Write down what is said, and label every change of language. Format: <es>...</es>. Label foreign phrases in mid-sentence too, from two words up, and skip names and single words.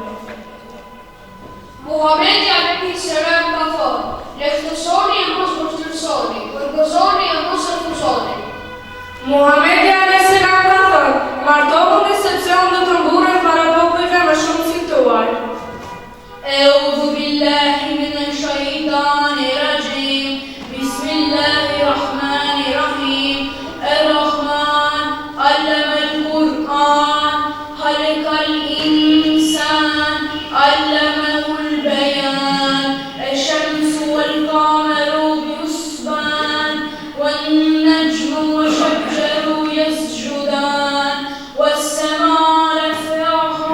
<sq>Muhamedi a.s. ka thënë: lehtësoni e mos vështirësoni, përgëzoni e mos refuzoni. Muhamedi a.s. ka thënë: martohuni sepse unë do të mburret para popujve më shumë si tuaj.</sq> <ar>أعوذ بالله من الشيطان الرجيم. بسم الله الرحمن الرحيم. الرحمن علم القرآن خلق الإنسان علمه البيان. الشمس والقمر بحسبان والنجم والشجر يسجدان والسماء رفعها</ar>